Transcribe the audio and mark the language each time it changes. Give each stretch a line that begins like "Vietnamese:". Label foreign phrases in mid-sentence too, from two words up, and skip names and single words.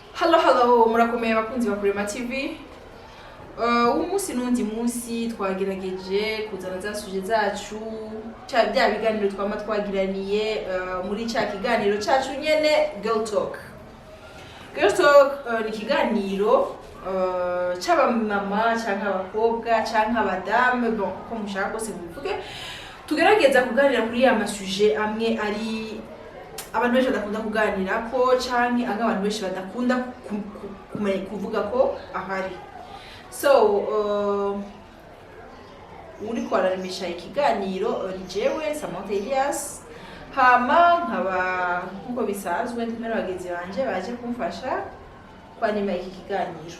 Rundi: Hello, murakomeye bakunzi ba Kurema TV. Umunsi n'undi munsi twagerageje kuzana za suje zacu cya bya biganiro twama twagiraniye muri cya kiganiro cyacu nyene Girl Talk. Girl Talk ni kiganiro cyaba mama cyangwa abakobwa cyangwa abadame ko mushaka kose muvuge tugerageza kuganira kuri ya masuje amwe ari abantu benshi badakunda kuganira ko canke abantu benshi badakunda kuvuga ko ahari. So uri kwararimisha ikiganiro ni jewe Samantha Elias, hama nkaba nkuko bisanzwe ndimero bagenzi banje baje kumfasha kwanima iki kiganiro.